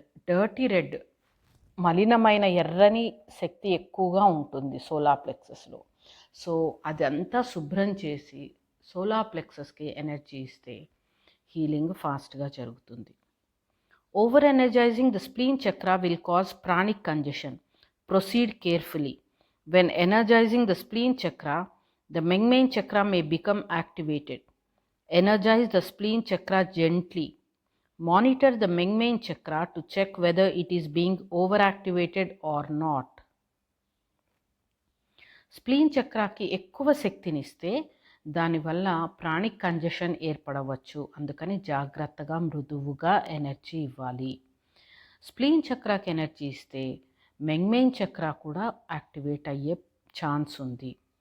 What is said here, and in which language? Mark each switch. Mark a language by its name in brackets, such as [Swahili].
[Telugu] Dirty red, మలినమైన ఎర్రని శక్తి ఎక్కువగా ఉంటుంది సోలార్ ప్లెక్సస్లో. సో అదంతా శుభ్రం చేసి సోలార్ ప్లెక్సస్కి ఎనర్జీ ఇస్తే హీలింగ్ ఫాస్ట్గా జరుగుతుంది. [English] Over energizing the spleen chakra will cause pranic congestion. Proceed carefully. When energizing the spleen chakra, the Mengmen chakra may become activated. Energize the spleen chakra gently. Monitor the Mengmen chakra to check whether it is being overactivated or not. [Telugu] Spleen చక్రాకి ఎక్కువ శక్తినిస్తే దానివల్ల pranic congestion ఏర్పడవచ్చు. అందుకని జాగ్రత్తగా మృదువుగా energy ఇవ్వాలి. Spleen చక్రాకి energy ఇస్తే మెంగ్మెయిన్ చక్ర కూడా యాక్టివేట్ అయ్యే ఛాన్స్ ఉంది.